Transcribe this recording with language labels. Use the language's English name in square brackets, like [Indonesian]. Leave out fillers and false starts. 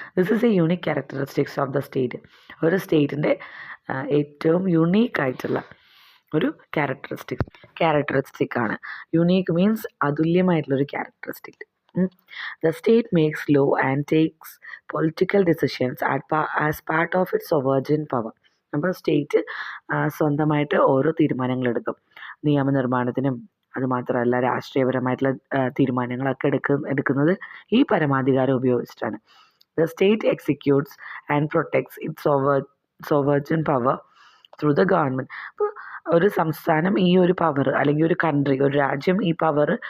[English] This is a unique characteristics of the state. [Malayalam] ഒരു സ്റ്റേറ്റിൻ്റെ ഏറ്റവും യുണീക്കായിട്ടുള്ള ഒരു ക്യാരക്ടറിസ്റ്റിക് ആണ്. Unique means അതുല്യമായിട്ടുള്ളൊരു characteristic. [English] The state makes law and takes political decisions as part of its sovereign power. [Malayalam] അപ്പോൾ state സ്വന്തമായിട്ട് ഓരോ തീരുമാനങ്ങളെടുക്കും. നിയമനിർമ്മാണത്തിനും അതുമാത്രമല്ല രാഷ്ട്രീയപരമായിട്ടുള്ള തീരുമാനങ്ങളൊക്കെ എടുക്കുന്നത് ഈ പരമാധികാരം ഉപയോഗിച്ചിട്ടാണ്. [English] The state executes and protects its sovereign power through the government. [Malayalam] അപ്പോൾ ഒരു സംസ്ഥാനം ഈ ഒരു പവർ, അല്ലെങ്കിൽ ഒരു കൺട്രി, ഒരു രാജ്യം ഈ പവർ